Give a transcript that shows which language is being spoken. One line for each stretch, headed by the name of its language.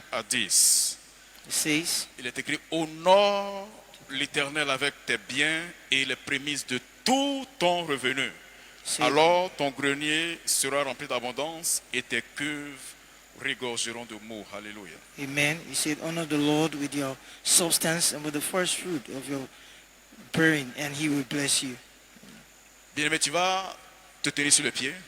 French: à 10.
English: says,
French: Il est écrit: honore l'Éternel avec tes biens et les prémices de tout ton revenu. Alors ton grenier sera rempli d'abondance et tes cuves regorgeront de mots. Alléluia. Amen.
English: He said, honor the Lord with your substance and with the first fruit of your bearing, and He will bless you.
French: Bien-aimé, tu vas te tenir sur le pied